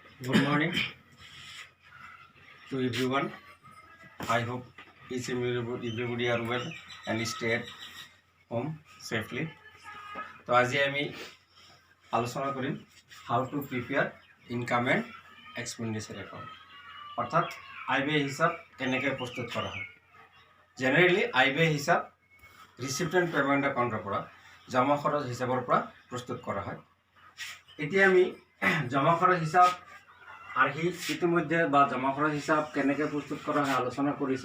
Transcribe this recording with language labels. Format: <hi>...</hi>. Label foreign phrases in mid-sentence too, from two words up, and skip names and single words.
<en>Good morning to everyone. I hope each and everybody are well and stay at home safely.</en> <as>তো আজি আমি আলোচনা কৰিম</as> <en>how to prepare income and expenditure account.</en> <as>অর্থাৎ আয়-ব্যয় হিসাব কেনেকৈ প্ৰস্তুত কৰা হয়। জেনাৰেলি আয়-ব্যয় হিসাব</as> <en>receipt and payment account</en> <as>পৰা জমা খৰচ হিচাপৰ পৰা প্ৰস্তুত কৰা হয়। এতিয়া আমি জমা খৰচ হিসাব আৰ্হি ইতিমধ্যে বা জমা খৰচ হিসাব কেনেকৈ প্ৰস্তুত কৰা হয় আলোচনা কৰিছোঁ।</as>